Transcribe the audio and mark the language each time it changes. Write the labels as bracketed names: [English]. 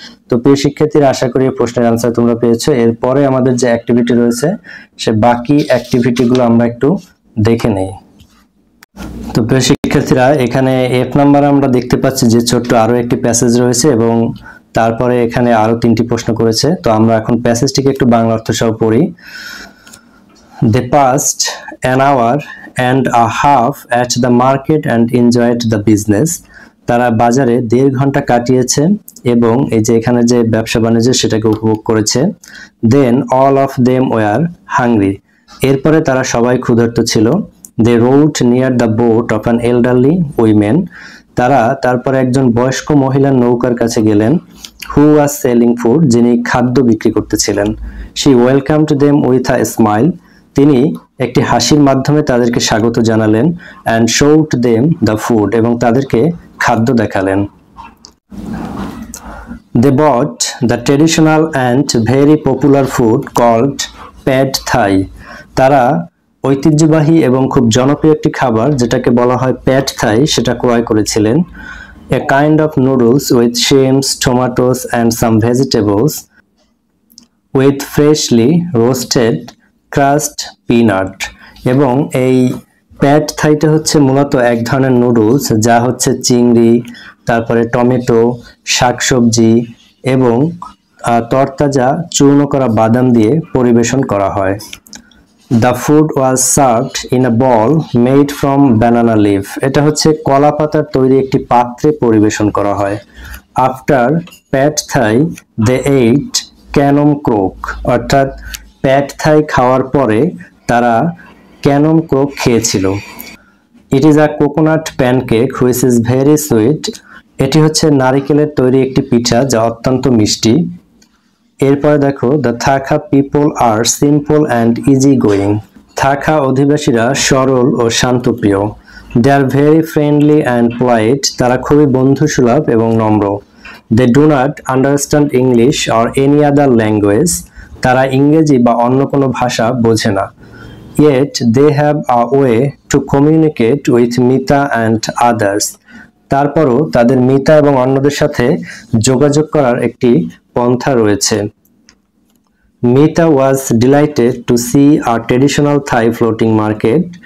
[Bangla] তো প্রিয় শিক্ষার্থীরা, আশা করি এই প্রশ্নের আনসার তোমরা পেয়েছো। এরপরে আমাদের যে অ্যাক্টিভিটি রয়েছে সে বাকি অ্যাক্টিভিটিগুলো আমরা একটু দেখে নেই। তো প্রিয় শিক্ষার্থীরা, এখানে F নাম্বার আমরা দেখতে পাচ্ছি যে ছোট্ট আরো একটি প্যাসেজ রয়েছে এবং তারপরে এখানে আরো 3টি প্রশ্ন করেছে। তো আমরা এখন প্যাসেজটিকে একটু বাংলা অর্থ সহ পড়ি। [English] They passed an hour and a half at the market and enjoyed the business. [Bangla] তারা বাজারে 1.5 ঘন্টা কাটিয়েছে এবং এই যে এখানে যে ব্যবসা বাণিজ্য সেটাকে উপভোগ করেছে। [English] Then all of them were hungry. [Bangla] এরপরে তারা সবাই ক্ষুধার্ত ছিল। [English] They rowed near the boat of an elderly woman. [Bangla] তারা তারপরে একজন বয়স্ক মহিলার নৌকার কাছে গেলেন। [English] Who was selling food? [Bangla] যিনি খাদ্য বিক্রি করতেছিলেন। [English] She welcomed them with a smile. [Bangla] তিনি একটি হাসির মাধ্যমে তাদেরকে স্বাগত জানালেন। [English] And showed them the food. [Bangla] এবং তাদেরকে খাদ্য দেখালেন। [English] They bought the traditional and very popular food called pad thai. [Bangla] তারা ঐতিহ্যবাহী এবং খুব জনপ্রিয় একটি খাবার যেটাকে বলা হয় প্যাড থাই সেটা ক্রয় করেছিলেন। [English] A kind of noodles with shrimps, tomatoes and some vegetables with freshly roasted crushed peanut. [Bangla] এবং এই প্যাড থাইটা হচ্ছে মূলত এক ধরনের নুডলস যা হচ্ছে চিংড়ি, তারপরে টমেটো, শাকসবজি এবং তরতাজা চূর্ণ করা বাদাম দিয়ে পরিবেশন করা হয়। [English] The food was served in a bowl made from banana leaf. [Bangla] এটা হচ্ছে কলা পাতার তৈরি একটি পাত্রে পরিবেশন করা হয়। [English] After pad thai they ate canom croak. [Bangla] অর্থাৎ প্যাড থাই খাওয়ার পরে তারা ক্যানম ক্রোক খেয়েছিল। [English] It is a coconut pancake which is very sweet. [Bangla] এটি হচ্ছে নারিকেলের তৈরি একটি পিঠা যা অত্যন্ত মিষ্টি। এরপরে দেখো, [English] The থাকা people are simple and easy going. [Bangla] থাকা অধিবাসীরা সরল ও শান্তপ্রিয়। [English] They are very friendly and polite. [Bangla] তারা খুবই বন্ধুসুলভ এবং নম্র। [English] They do not understand English or any other language. [Bangla] তারা ইংরেজি বা অন্য কোনো ভাষা বোঝে না। [English] Yet they have a way to communicate with Mita and others. [Bangla] তারপরও তাদের মিতা এবং অন্যদের সাথে যোগাযোগ করার একটি পন্থা রয়েছে। [English] Mita was delighted to see a traditional Thai floating market.